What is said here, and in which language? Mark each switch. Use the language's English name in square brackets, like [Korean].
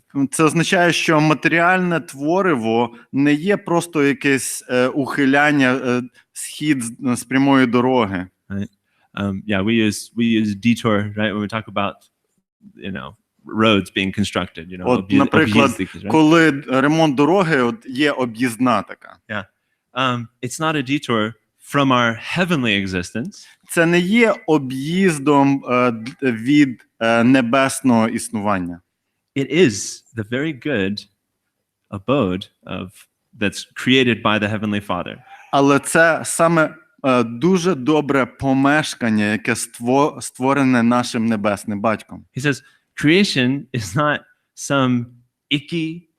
[Ukrainian] Це означає, що матеріальне твориво не є просто якесь ухиляння, схід з прямої дороги. [English] Right? Yeah, we use detour, right, when we talk about, roads being constructed, [Ukrainian] От, наприклад, коли ремонт дороги, є об'їзна така. [English] Yeah. It's not a detour from our heavenly existence. [Ukrainian] Це не є об'їздом від небесного існування. [English] It is the very good abode that's created by the Heavenly Father. [Ukrainian] Але це саме дуже добре помешкання, яке створене нашим небесним батьком. [English] He says creation is not some icky